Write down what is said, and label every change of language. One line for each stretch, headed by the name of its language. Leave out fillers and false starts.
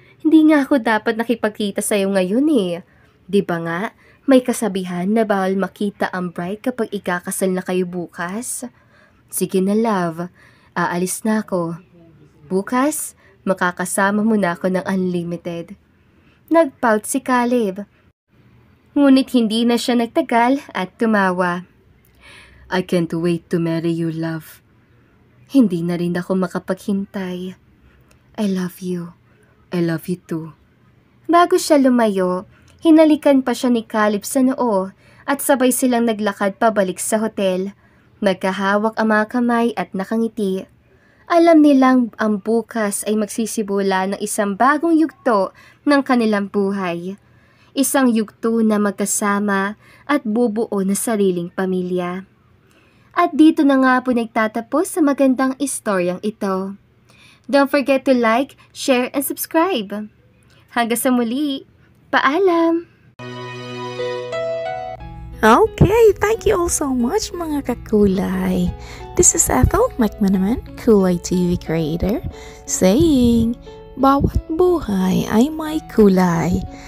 Filipino: Hindi nga ako dapat nakipagkita sa'yo ngayon Di ba nga, may kasabihan na bawal makita ang bride kapag ikakasal na kayo bukas? Sige na love, aalis na ako. Bukas, makakasama mo na ako ng unlimited. Nagpout si Caleb. Ngunit hindi na siya nagtagal at tumawa.
English: I can't wait to marry you, love.
Filipino: Hindi na rin ako makapaghintay.
English: I love you. I love you too.
Filipino: Bago siya lumayo, hinalikan pa siya ni Caleb sa noo at sabay silang naglakad pabalik sa hotel. Magkahawak ang mga kamay at nakangiti. Alam nilang ang bukas ay magsisimula ng isang bagong yugto ng kanilang buhay. Isang yugto na magkasama at bubuo na sariling pamilya. At dito na nga po nagtatapos sa magandang istoryang ito.
English: Don't forget to like, share, and subscribe.
Filipino: Hanggang sa muli, paalam!
English: Okay, thank you all so much
Filipino: mga kakulay.
English: This is Ethel McManaman, Kulay TV creator, saying,
Filipino: bawat buhay ay may kulay.